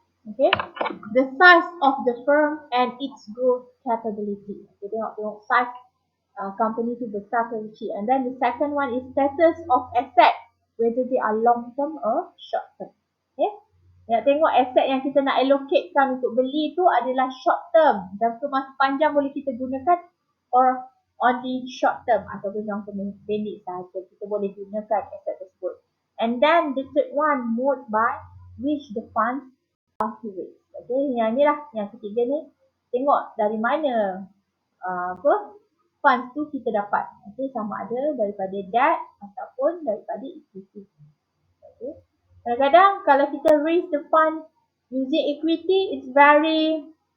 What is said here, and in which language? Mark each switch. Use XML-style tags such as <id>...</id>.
<en>Okay, the size of the firm and its growth capability.</en> <ms>Okay, tengok size company tu besar ke kecil.</ms> <en>And then the second one is status of asset, whether they are long term or short term. Okay,</en> <ms>Nak tengok aset yang kita nak allocatekan untuk beli tu adalah short term. Jangka masa panjang boleh kita gunakan</ms> <en>or only short term</en> <ms>ataupun jangka pendek sahaja kita boleh gunakan aset tersebut.</ms> <en>And then the third one, mode by which the funds are raised.</en> <ms>Okay, yang ni lah, yang ketiga ni. Tengok dari mana funds tu kita dapat. Okay, sama ada daripada debt ataupun daripada equity.</ms> <en>Okay.</en> <ms>Kadang-kadang kalau kita</ms> <en>raise the fund using equity, it's very...</en>